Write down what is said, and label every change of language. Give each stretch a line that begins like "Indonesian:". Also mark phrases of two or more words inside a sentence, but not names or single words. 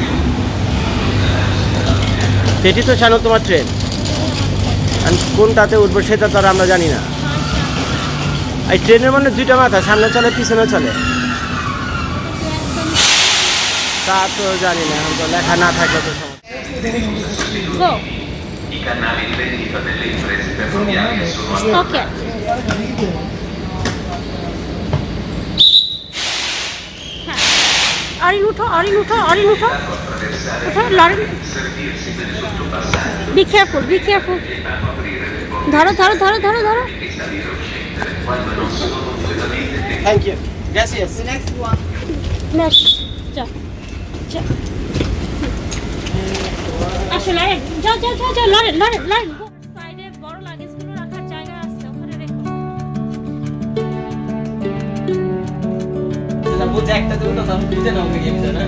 Bangla: সেটি তো শানু তোমার ট্রেন, আর কোনটাতে উঠবো সেটা তো আর আমরা জানি না। এই ট্রেনের মানে দুইটা মাথা, সামনে চলে পিছনে চলে, তা তো জানি না, এখন তো লেখা না থাকলে তো সমস্যা। গো
Italian: I canali di vendita delle imprese ferroviarie sono
Bangla: ওকে অরিন উঠো, অরিন উঠো, অরিন উঠো, উঠো লরিন।
Italian: servirsi del sottopassaggio
English: be careful, be careful.
Italian: fanno aprire le
Bangla: ধরো ধরো ধরো ধরো ধরো।
Italian: porte e salire o scendere quando non sono completamente
English: thank you, গ্রাসিয়াস।
Bangla: নেক্সট চল চল আসো লরেন, যাও যাও যাও যাও, লরেন লরেন লরেন। সাইডে বড় লাগেজগুলো রাখার জায়গা আছে, ওখানে রেখো। বুঝে একটা তো তো আমি বুঝে নাও গেম না।